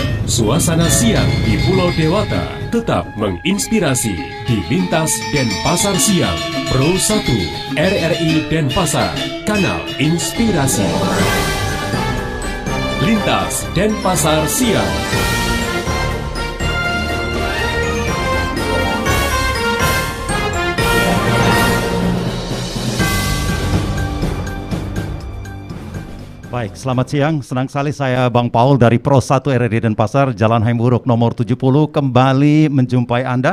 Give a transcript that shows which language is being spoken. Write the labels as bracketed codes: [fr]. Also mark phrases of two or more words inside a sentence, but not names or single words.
[id] Suasana siang di Pulau Dewata tetap menginspirasi di Lintas Denpasar Siang Pro 1 RRI Denpasar, kanal inspirasi. Lintas Denpasar Siang. Baik, selamat siang. Senang sekali saya Bang Paul dari Pro 1 RRI Denpasar, Jalan Haimuruk nomor 70 kembali menjumpai Anda.